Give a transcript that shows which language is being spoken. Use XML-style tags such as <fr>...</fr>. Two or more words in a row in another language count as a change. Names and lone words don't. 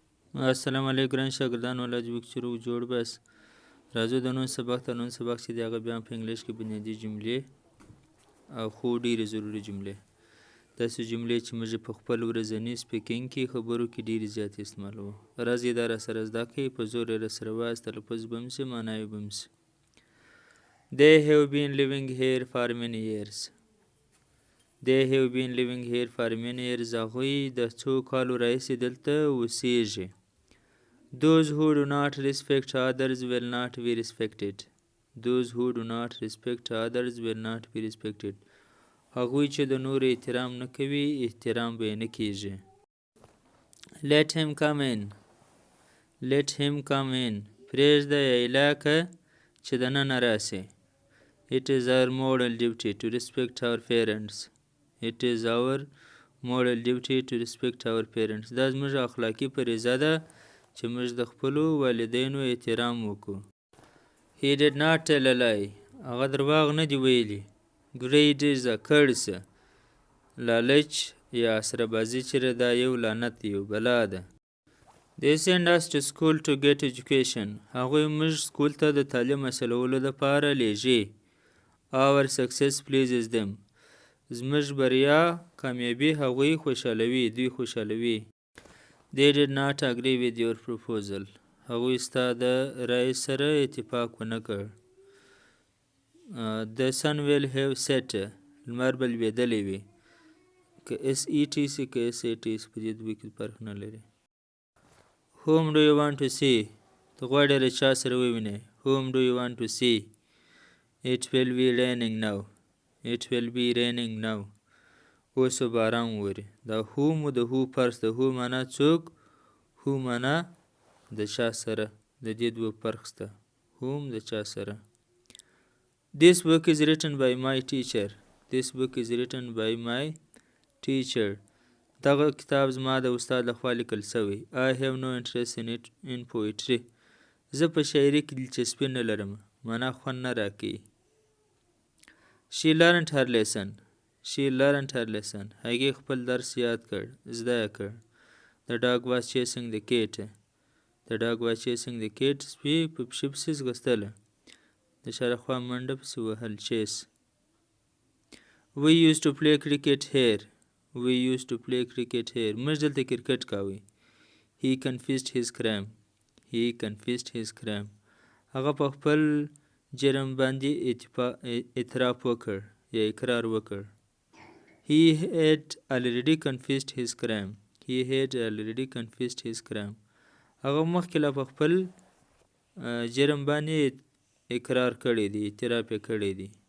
<ps>السلام علیکم ګران شاګردان ولې وکړو جوړ بس راځو د نن سبق چې دی هغه بیا په انګلیش کې بنیادی جملې او خو ډېرې ضروري جملې داسې جملې چې موږ په خپل ورځني سپیکینګ کې خبرو کې ډېرې زیات استعمالوو راځي دا راسره زده کړئ په زور یې راسره وایاست تلفظ به هم شي معنا یې به هم شي</ps> <en>They have been living here for many years. They have been living here for many years.</en> <ps>هغوی د څو کالو راهیسې دلته اوسیږي.</ps> <en>Those who do not respect others will not be respected. Those who do not respect others will not be respected.</en> <ps>هغوی چې د نورو احترام نه کوي احترام به یې نه کیږي.</ps> <en>Let him come in. Let him come in.</en> <ps>پرېږده یا ایله که چې دننه راسي.</ps> <en>It is our moral duty to respect our parents. It is our moral duty to respect our parents.</en> <ps>دا زموږ اخلاقي فریضه ده چې موږ د خپلو والدینو احترام وکړو.</ps> <en>He did not tell a lie.</en> <ps>هغه درواغ نه دی ویلي.</ps> <en>Greed is a curse.</en> <ps>لالچ یا اسره‌بازي چې دا یو لعنت دی یو بلا ده.</ps> <en>They send us to school to get education.</en> <ps>هغوی موږ سکول ته د تعلیم حاصلولو لپاره لیږي.</ps> <en>Our success pleases them.</en> <ps>زموږ بریا کامیابي هغوی خوشحالوي دوی خوشحالوي.</ps> <en>They did not agree with your proposal.</en> <ps>هغوی ستا د رای سره اتفاق ونه کړ.</ps> <en>The sun will have set.</en> <ps>لمر به لوېدلی وي. که SET سي که SAT سي په دې دوی کې فرق نه لري.</ps> <en>Whom do you want to see?</en> <ps>ته غواړې له چا سره ووینې.</ps> <en>Whom do you want to see? It will be raining now. It will be raining now.</en> <ps>اوس به باران ووري. دا whom د who فرض د who معنا څوک who معنا د چا سره د دې دوه فرق شته. whom د چا سره.</ps> <en>This book is written by my teacher. This book is written by my teacher.</en> <ps>دغه کتاب زما د استاد لخوا لیکل شوی.</ps> <en>I have no interest in poetry.</en> <ps>زه په شاعري کې دلچسپي نه لرم. معنا خوند نه راکوي.</ps> <en>She learned her lesson. She learned her lesson.</en> <ps>هغې خپل درس یاد کړ. زده یې کړ.</ps> <en>The dog was chasing the cat. The dog was chasing the cat.</en> <ps>سپي په پښې پسې ځغستله. د شاوخوا منډه پسې وهل chase.</ps> <en>We used to play cricket here. We used to play cricket here.</en> <ps>موږ دلته کرکټ کاوه.</ps> <en>He confessed his crime. He confessed his crime.</en> <ps>هغه په خپل جرم باندې اعتراف وکړ یا اقرار وکړ.</ps> <en>He had already confessed his crime. He had already confessed his crime.</en> <ps>هغه مخکې لا په خپل جرم باندې اقرار کړی دی اعتراف یې کړی دی.</ps>